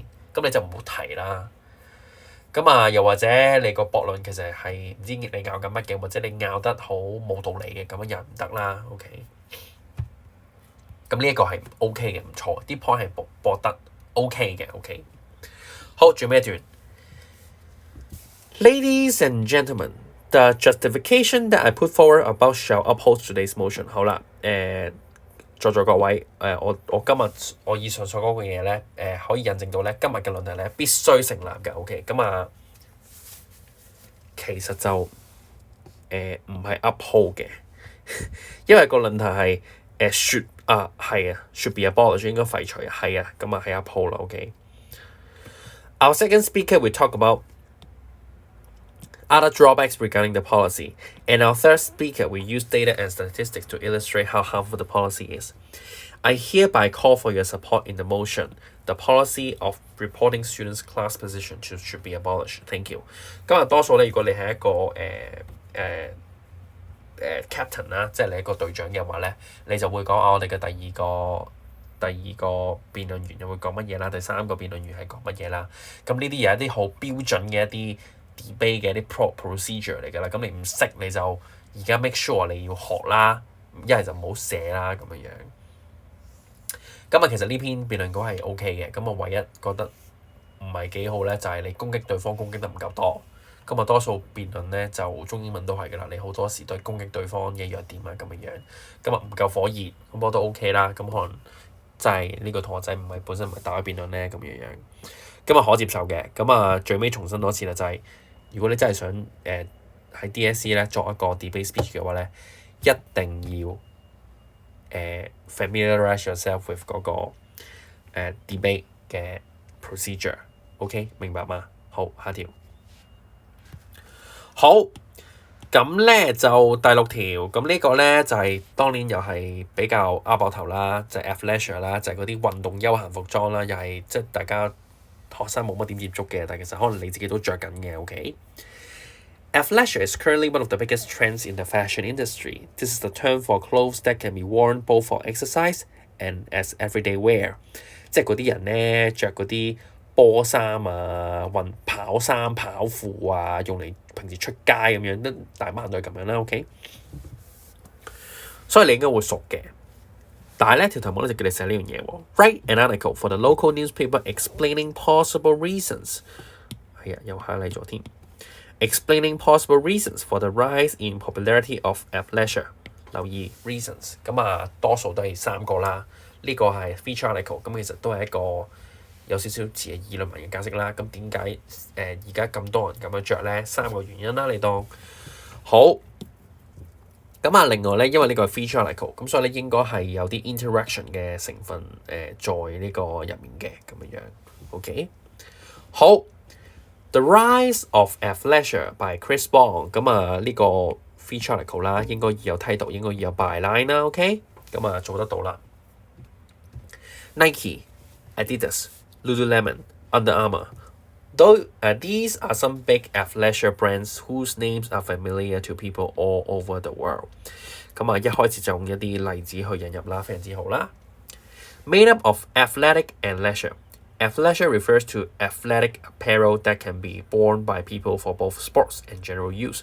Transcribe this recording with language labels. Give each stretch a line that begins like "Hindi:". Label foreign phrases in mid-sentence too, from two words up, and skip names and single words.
Cantonese: 咁你就唔好提啦。又或者你個駁論其實係唔知你拗緊乜嘅，或者你拗得好冇道理嘅，咁樣又唔得啦。OK， 咁呢一個係 OK 嘅，唔錯，啲 point 係駁得 OK 嘅。OK， 好，最尾一段。
English: Ladies and gentlemen, the justification that I put forward above shall uphold today's motion。
Cantonese: 好啦，在座各位，我今日我以上所講嘅嘢咧，可以印證到咧今日嘅論題咧必須成立嘅。OK，其實就唔係 uphold 嘅，因為個論題係
English: should be abolished
Cantonese: 應該廢除，係uphold 啦。
English: OK，Our second speaker will talk about other drawbacks regarding the policy, and our third speaker will use data and statistics to illustrate how harmful the policy is. I hereby call for your support in the motion. The policy of reporting students' class position should be abolished. Thank you.
Cantonese: 今日多數咧，如果你係一個captain 啦，即係你一個隊長嘅話咧，你就會講我哋嘅第二個辯論員又會講乜嘢啦，第三個辯論員係講乜嘢啦。咁呢啲有一啲好標準嘅一啲debate 嘅啲 procedure 嚟㗎啦，咁你唔識你就而家
English: make sure
Cantonese: 你要學啦，一係就唔好寫啦咁樣。其實呢篇辯論稿係 OK 嘅，咁我唯一覺得唔係幾好咧，就係你攻擊對方攻擊得唔夠多。多數辯論咧就中英文都係㗎啦，你好多時都係攻擊對方嘅弱點啊咁樣。唔夠火熱，咁我都 OK 啦。咁可能真係呢個同學仔本身唔係打開辯論咧咁樣。可接受嘅。最尾重申多次啦，就係如果你真係想喺 DSE 咧作一個 debate speech 嘅話咧，一定要
English: familiarize yourself with
Cantonese: 嗰個debate 嘅 procedure。OK， 明白嗎？好，下條。好，咁咧就第6條，咁呢個咧就係當年又係比較拗爆頭啦，就係 athleisure 啦，就係嗰啲運動休閒服裝啦，又係即係大家學生冇乜點接觸嘅，但係其實可能你自己都着緊嘅。OK，
English: Athleisure is currently one of the biggest trends in the fashion industry. This is the term for clothes that can be worn both for exercise and as everyday wear。
Cantonese: 即係嗰啲人咧着嗰啲波衫啊、跑衫、跑褲啊，用嚟平時出街咁樣，都大班人都係咁樣啦。OK， 所以你應該會熟嘅。但係咧條題目咧就叫你寫呢樣嘢喎。
English: Write an article for the local newspaper explaining possible reasons。
Cantonese: 係啊，又 highlight 咗添。
English: Explaining possible reasons for the rise in popularity of athleisure。
Cantonese: 留意 reasons，多數都係3個啦。呢個係
English: feature article，
Cantonese: 其實都係一個有少少似係議論文嘅解釋啦。點解而家咁多人咁樣着咧？3個原因啦，你當好。另外咧，因為呢個係
English: feature article，
Cantonese: 咁所以咧應該係有啲 interaction 嘅成分在呢個入面嘅咁樣。OK， 好。
English: The Rise of Athleisure by Chris Wong。
Cantonese: 咁啊呢個
English: feature article
Cantonese: 啦，應該已有梯度，應該已有 byline 啦 ，OK？咁啊做得到啦。
English: Nike、Adidas、Lululemon、Under Armour。Though these are some big athleisure brands whose names are familiar to people all over the world。
Cantonese: 咁啊一開始就用一啲例子去引入啦，非常之好啦。
English: Made up of athletic and leisure。Athleisure refers to athletic apparel that can be worn by people for both sports and general use。